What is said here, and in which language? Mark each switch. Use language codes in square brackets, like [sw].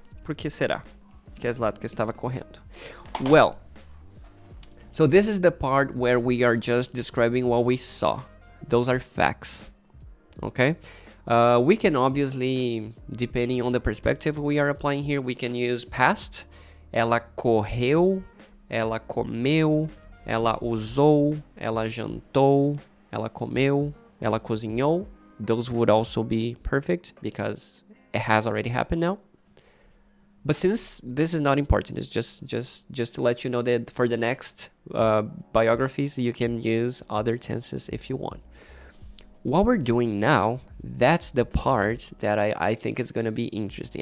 [pt] Por que será que a Zlatka estava correndo? [en] Well, so this is the part where we are just describing what we saw. Those are facts. Okay? We can obviously, depending on the perspective we are applying here, we can use past. [pt] Ela correu, ela comeu, ela usou, ela jantou, ela comeu, ela cozinhou. [en] Those would also be perfect because it has already happened now. But since this is not important, it's just to let you know that for the next biographies, you can use other tenses if you want. What we're doing now, that's the part that I think is going to be interesting.